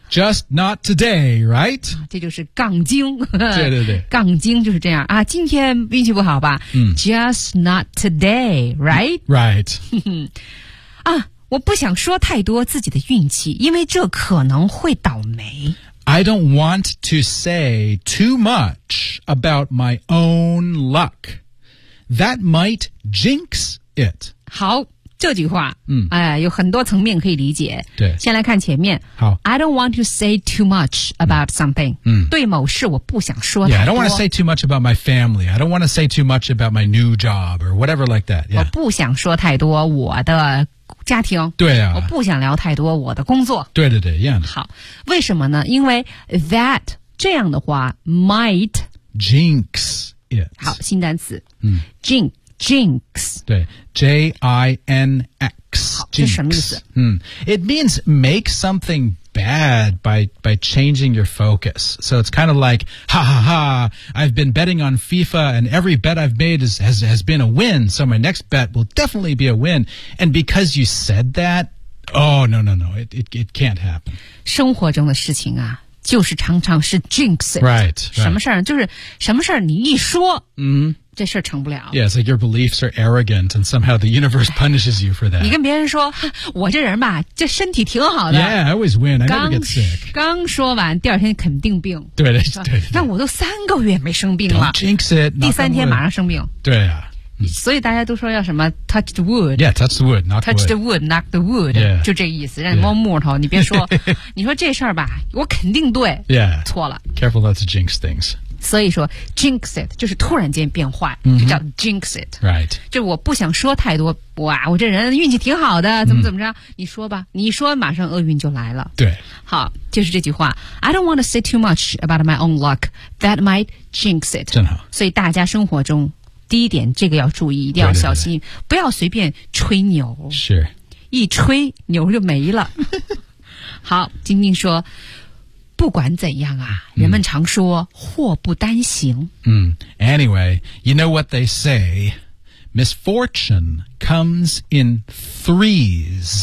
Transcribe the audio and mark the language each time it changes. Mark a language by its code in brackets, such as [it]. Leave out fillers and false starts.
[en] ？Just not today, right？ [zh] 这就是杠精。对对对，杠精就是这样啊。今天运气不好吧、？ [en] Just not today, right？ Right。 [zh] 啊，我不想说太多自己的运气，因为这可能会倒霉。 [en] I don't want to say too much about my own luck. That might jinx it. [zh] 好。这句话有很多层面可以理解。对。先来看前面。好。 [en] I don't want to say too much about something. [zh] 对某事我不想说太多。 [en] Yeah, I don't want to say too much about my family. I don't want to say too much about my new job or whatever like that. Yeah. [zh] 我不想说太多我的家庭。对啊。我不想聊太多我的工作。对对对 [en] yeah. [zh] 好。为什么呢因为 [en] that, [zh] 这样的话 [en] might jinx it. [zh] 好新单词。嗯。 [en] Jinx. [zh] 对 J-I-N-X. 好 jinx. 这什么意思 [en] It means make something bad by changing your focus. So it's kind of like, ha ha ha, I've been betting on FIFA and every bet I've made has been a win. So my next bet will definitely be a win. And because you said that, oh, no, no, no, it can't happen. [zh] 生活中的事情啊，就是常常是 [en] jinx it. Right. [zh] 什么事儿就是什么事儿你一说。嗯、mm-hmm. 这事儿成不了。 [en] Yeah, it's like your beliefs are arrogant and somehow the universe punishes you for that. [zh] 你跟别人说我这人吧这身体挺好的。 [en] Yeah, I always win. I never get sick. [zh] 刚说完第二天肯定病。对对 对。但我都三个月没生病了。 [en] Don't jinx it. [zh] 第三天马上生病。对啊。所以大家都说要什么 [en] touch the wood. Yeah, touch the wood, knock the wood. Touch the wood, knock the wood.、 Yeah. [zh] 就这意思让你摸木头、 [en] yeah. [zh] 你别说你说这事儿吧我肯定对。 [en] Yeah. [zh] 错了。 [en] Careful not to jinx things. [zh] 所以说 [en] jinx it [zh] 就是突然间变坏、 mm-hmm. 就叫 [en] jinx it、 right. [zh] 就是我不想说太多哇我这人运气挺好的怎么怎么着、mm-hmm. 你说吧你说马上厄运就来了对好就是这句话 [en] I don't want to say too much about my own luck That might jinx it [zh] 真好所以大家生活中第一点这个要注意一定要小心对对对不要随便吹牛是一吹牛就没了好晶晶说不管怎样啊人们常说、嗯、祸不单行。 [en] 嗯 ,anyway, you know what they say, misfortune comes in threes.